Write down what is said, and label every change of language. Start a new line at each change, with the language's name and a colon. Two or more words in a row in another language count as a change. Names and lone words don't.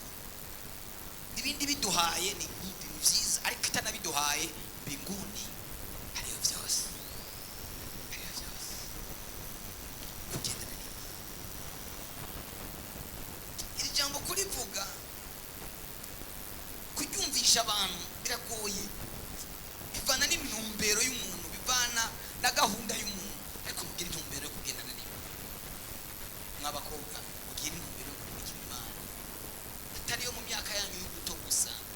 Rundi: Ibindi biduhaye ni byiza, ariko itanabiduhaye mbinguni hariyo byose, hariyo byose. Kugendana n'Imana, iri jambo kurivuga kuryumvisha abantu biragoye, bivana n'intumbero y'umuntu, bivana na gahunda y'umuntu. Ariko mugira intumbero yo kugendana n'Imana, mw'abakobwa mugira intumbero yo kugira Imana, atari yo mu myaka yanyu y'ubuto gusa.